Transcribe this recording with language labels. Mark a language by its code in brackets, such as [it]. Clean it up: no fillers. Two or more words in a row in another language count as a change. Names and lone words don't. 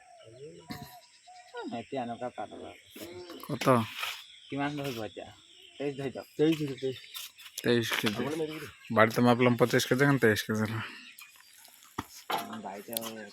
[as] এতিয়া এনেকুৱা পাতলা কত কিমান ধৰিব এতিয়া 23 ধৰি যাওক [bn] 23 কেজি বাড়িতে মাপলাম 25 কেজি এখন 23 কেজি হলো বাড়িতে